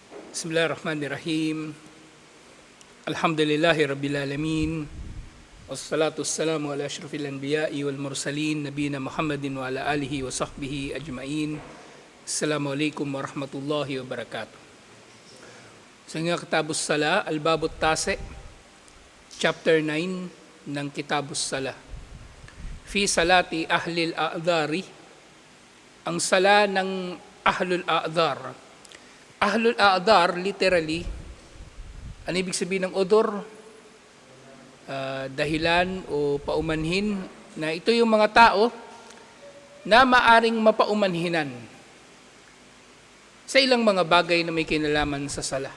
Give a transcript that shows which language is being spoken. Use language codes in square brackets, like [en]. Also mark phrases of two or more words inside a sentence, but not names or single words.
[ar] بسم الله الرحمن الرحيم. الحمد لله رب العالمين. والصلاة والسلام على أشرف الأنبياء والمرسلين نبينا محمد وعلى آله وصحبه أجمعين. السلام عليكم ورحمة الله وبركاته. [tl] Sa nga Kitabus Sala, Al-Babut Tase, Chapter 9 ng Kitabus Sala. [ar] في صلاة أهل الأعذار, [tl] ang sala ng [ar] أهل الأعذار. أهل الأعذار, [tl] literally, ano ibig sabihin ng odor? Dahilan o paumanhin, na ito yung mga tao na maaring mapaumanhinan sa ilang mga bagay na may kinalaman sa sala.